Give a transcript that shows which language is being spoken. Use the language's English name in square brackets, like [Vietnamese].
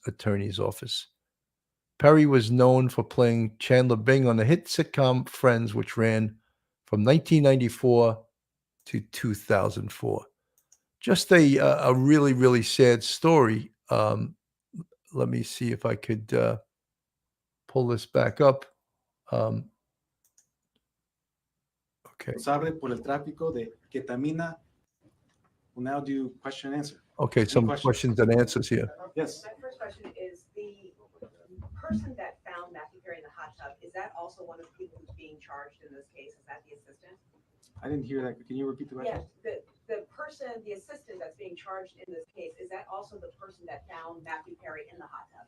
[English] Attorney's Office. Perry was known for playing Chandler Bing on the hit sitcom Friends, which ran from 1994 to 2004. Just a really, really sad story. Let me see if I could pull this back up. Okay. [Spanish] Responsable por el tráfico de ketamina. [English] We'll now do question and answer. Okay, some questions? questions and answers here. Yes. My first question is, the person that found Matthew Perry in the hot tub, is that also one of the people who's being charged in this case? Is that the assistant? I didn't hear that. Can you repeat the question? Yeah, the person, the assistant that's being charged in this case, is that also the person that found Matthew Perry in the hot tub?